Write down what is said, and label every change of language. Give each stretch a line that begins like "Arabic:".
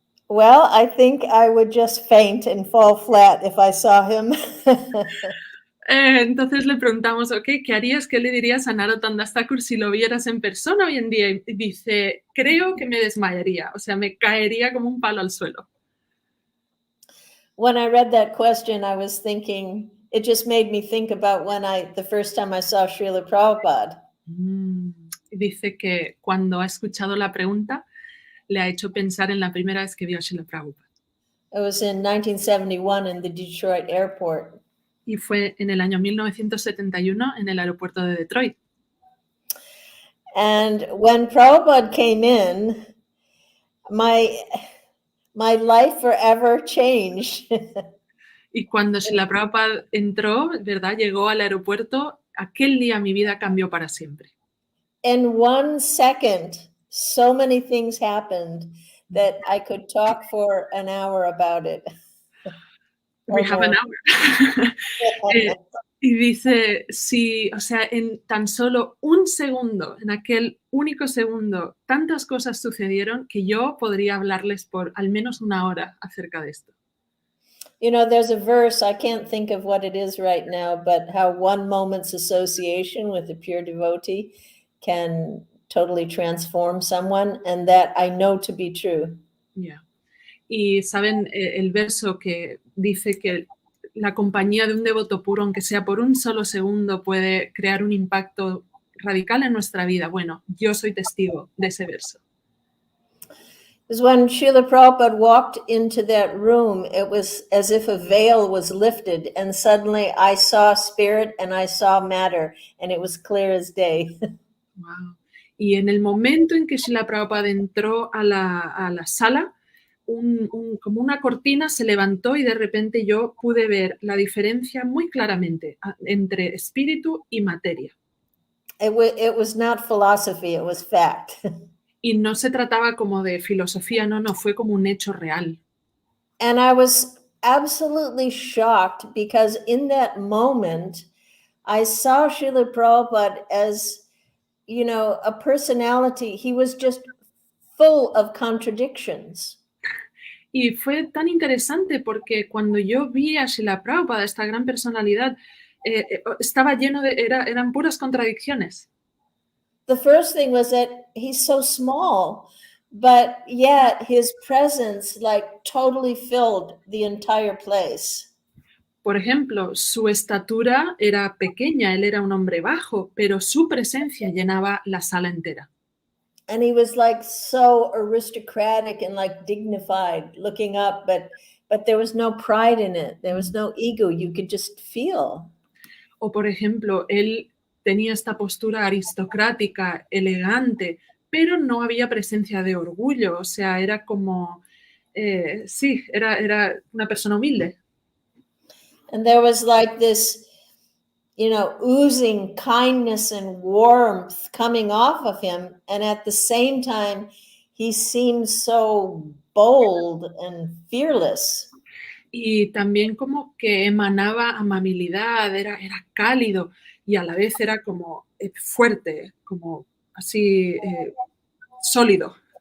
English: Well, I think I would just faint and fall flat if I saw him.
Spanish: Entonces le preguntamos, ok, ¿qué harías? ¿Qué le dirías a Narottam Das Thakur si lo vieras en persona hoy en día? Y dice, creo que me desmayaría, o sea, me caería como un palo al suelo.
English: When I read that question, I was thinking, it just made me think about the first time I saw Srila Prabhupada.
Spanish: Dice que cuando ha escuchado la pregunta, le ha hecho pensar en la primera vez que vio a Srila Prabhupada.
English: It was in 1971 in the Detroit airport.
Spanish: Y fue en el año 1971 en el aeropuerto de Detroit.
English: And when Prabhupada came in, my life forever changed.
Spanish: Y cuando Srila Prabhupada entró, ¿verdad? Llegó al aeropuerto, aquel día mi vida cambió para siempre.
English: In 1 second, so many things happened that I could talk for an hour about it. We have an hour.
Spanish: Y dice, sí, o sea, en tan solo un segundo, en aquel único segundo, tantas cosas sucedieron que yo podría hablarles por al menos una hora acerca de esto.
English: You know, there's a verse, I can't think of what it is right now, but how one moment's association with a pure devotee can totally transform someone, and that I know to be true.
Spanish: Yeah. Y saben el verso que dice que la compañía de un devoto puro, aunque sea por un solo segundo, puede crear un impacto radical en nuestra vida. Bueno, yo soy testigo de ese verso.
English: Because when Srila Prabhupada walked into that room, it was as if a veil was lifted, and suddenly I saw spirit and I saw matter, and it was clear as day. Wow.
Spanish: Y en el momento en que Srila Prabhupada entró a la sala, como una cortina se levantó y de repente yo pude ver la diferencia muy claramente entre espíritu y materia.
English: It was not philosophy, it was fact.
Spanish: Y no se trataba como de filosofía, no, fue como un hecho real.
English: And I was absolutely shocked because in that moment, I saw Srila Prabhupada as, you know, a personality. He was just full of contradictions.
Spanish: Y fue tan interesante porque cuando yo vi a Srila Prabhupada, esta gran personalidad, estaba lleno eran puras contradicciones.
English: The first thing was that he's so small, but yet his presence like totally filled the entire place.
Spanish: Por ejemplo, su estatura era pequeña, él era un hombre bajo, pero su presencia llenaba la sala entera.
English: And he was like so aristocratic and like dignified looking up, but there was no pride in it. There was no ego. You could just feel.
Spanish: O por ejemplo, él tenía esta postura aristocrática, elegante, pero no había presencia de orgullo, o sea, era como, sí, era una persona humilde.
English: And there was like this, you know, oozing kindness and warmth coming off of him. And at the same time, he seemed so bold and fearless.
Spanish: Y también como que emanaba amabilidad, era cálido y a la vez era como fuerte, como así sólido.